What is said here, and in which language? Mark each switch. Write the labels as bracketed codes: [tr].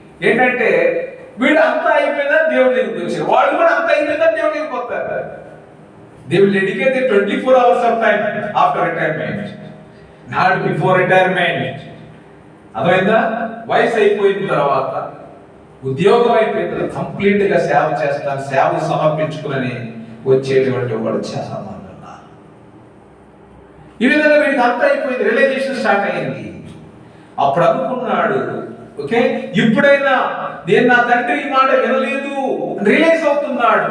[te] ఏంటంటే వీడు అంతా అయిపోయిందా దేవుడి దగ్గరికి వచ్చారు, వాళ్ళు కూడా అంతా అయిపోయిందా దేవుడి దగ్గరికి వస్తారు. [en] They will dedicate 24 hours of time after retirement, not before retirement. [te] అర్థమైందా? వయసు అయిపోయిన తర్వాత, ఉద్యోగం అయిపోయిన తర్వాత కంప్లీట్ గా సేవ చేస్తాను, సేవ సమర్పించుకుని వచ్చేటువంటి వాడు చాలా మంది ఉన్నారు. ఈ విధంగా వీడికి అంతా అయిపోయింది, రియలైజేషన్ స్టార్ట్ అయింది. అప్పుడు అనుకున్నాడు, ఓకే ఇప్పుడైనా నేను నా తండ్రి ఈ మాట వినలేదు రియలైజ్ అవుతున్నాడు.